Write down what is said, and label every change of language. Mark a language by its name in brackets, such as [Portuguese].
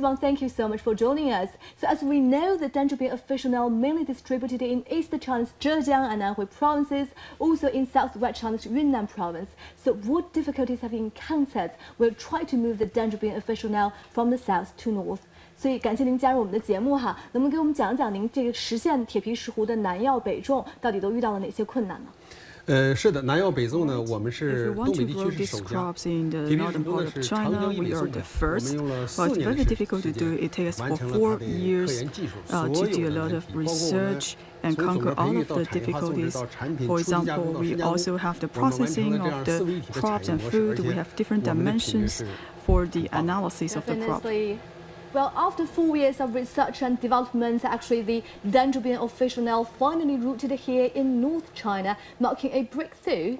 [English] Wang, thank you so much for joining us. So as we know, the Dendrobium officinale mainly distributed in East China's Zhejiang and Anhui provinces, also in southwest China's Yunnan province. So what difficulties have you encountered? We'll try to move the Dendrobium officinale from the south to north. [Chinese] 所以感谢您加入我们的节目哈，能不能给我们讲讲您这个实现铁皮石斛的南药北种到底都遇到了哪些困难呢？是的，南药北种呢，我们是东北地区是首家。铁皮石斛呢是长江里种的，我们用了4年的时间完成了它的科研技术，所有的包括 [English] and conquer all of the difficulties. For example, we also have the processing of the crops and food. We have different dimensions for the analysis of the crop. Well, after 4 years of research and development, actually the Dendrobium officinale finally rooted here in North China, marking a breakthrough.